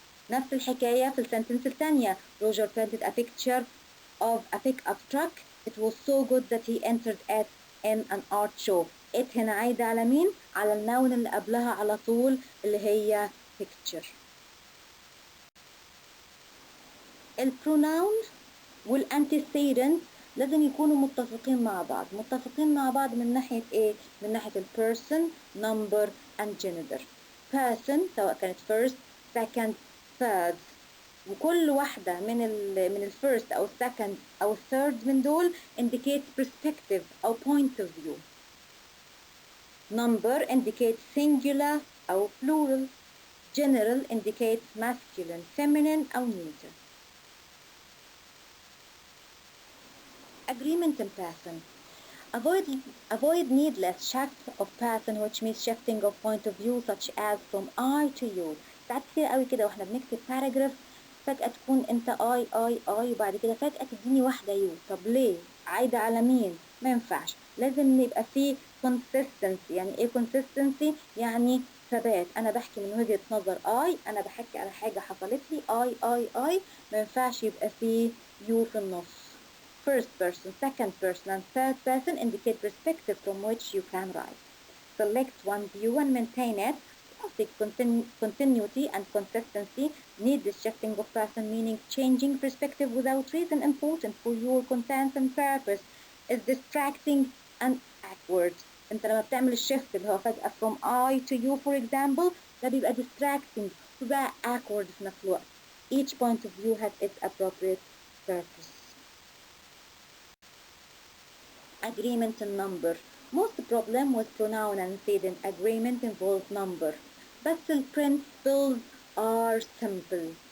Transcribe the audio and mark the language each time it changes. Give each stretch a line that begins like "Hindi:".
Arabic: نفس الحكاية في السنتنس الثانية.
English: Roger painted a picture of a pickup truck. It was so good that he entered it in an art show.
Arabic: It هنا عايدة على مين؟ على النون اللي قبلها على طول اللي هي picture. البروناون والانتيسيدنت لازم يكونوا متفقين مع بعض. متفقين مع بعض من ناحية ايه؟ من ناحية البيرسون،
English: number and gender.
Arabic: person سواء كانت first, second, third، وكل واحدة من الفيرست أو السكند أو الثيرد من دول
English: indicate perspective
Arabic: أو
English: point of view. Number indicates singular أو plural. General indicates masculine, feminine أو neuter. Agreement in person. Avoid needless shift of person, which means shifting of point of view such as from I to you.
Arabic: ساعات كتير قوي كده واحنا بنكتب
English: paragraph
Arabic: فجأة تكون انت اي وبعد كده فجأة تديني واحدة يو. طب ليه؟ عايدة على مين؟ ما ينفعش، لازم يبقى فيه consistency. يعني ايه consistency؟ يعني ثبات. انا بحكي من وجهة نظر انا بحكي على حاجة حصلت لي اي، ما ينفعش يبقى فيه يو في النص.
English: First person, second person and third person indicate perspective from which you can write. Select one view and maintain it. Continuity and consistency need the shifting of person, meaning changing perspective without reason important for your content and purpose is distracting and awkward.
Arabic: انت لما بتعمل الشيفت اللي هو فجأة
English: from I to you for example
Arabic: ده بيبقى distracting وبقى awkward في نفس الوقت.
English: Each point of view has its appropriate purpose. Agreement and number. Most problem with pronoun antecedent agreement involve number, but the principles are simple.